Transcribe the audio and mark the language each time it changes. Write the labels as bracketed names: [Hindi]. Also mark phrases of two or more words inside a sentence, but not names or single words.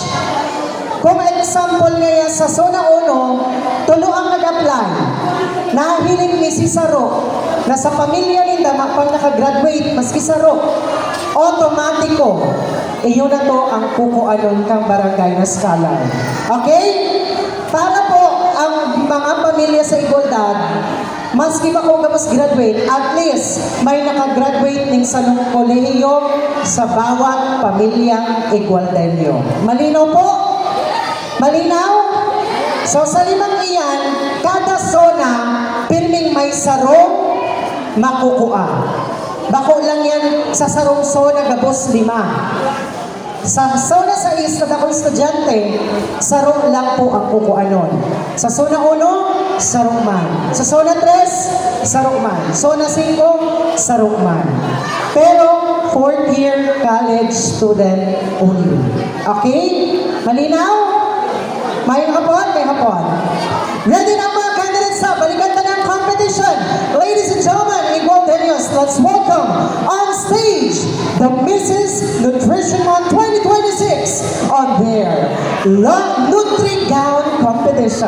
[Bikol] Kung example ngayon sa Zona 1, tulo ang nag-apply. Nahiling ni si Saro na sa pamilya ninda pang nakagraduate, maski Saro, automatiko, iyo na to ang kukuanon kang barangay na scholar. Okay? [Filipino] Para po ang mga pamilya sa igualdad, maski ba kung kapos graduate, [English] at least [Filipino] may nakagraduate ng salong kolehiyo sa bawat pamilyang igualdenyo. Malinaw po? Malinaw? [Bikol] So sa limang iyan, kada zona, pirming may sarong makukuha. Bako lang yan sa sarong zona, gabos 5. Sa zona 6 na akong estudyante, sarong lang po ang kukuanon. Sa zona 1, sarong man. Sa zona 3, sarong man. Zona 5, sarong man. [English] Pero 4th year college student only. [Filipino] Okay? Malinaw? May hapon, may hapon. Ready na mga candidates sa balikan na ng competition. [English] Ladies and gentlemen, Igualdeños, let's welcome on stage the Mrs. Nutrition Month 2026 on their Nutri-Gown competition.